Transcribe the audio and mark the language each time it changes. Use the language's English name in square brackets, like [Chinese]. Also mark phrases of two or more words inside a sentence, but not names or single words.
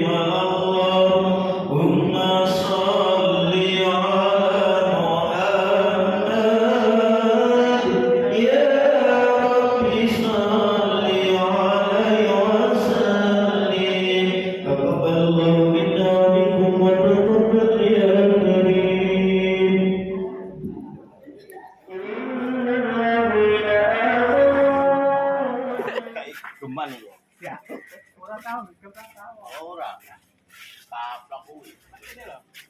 [Arabic] اللهم صل على محمد يا رب صل عليه وسلم. تقبل الله منا ومنكم وتقبل يا كريم. [Javanese] Cuman ya. Ora tahu, ora tahu. Ora. Taplak kuwi.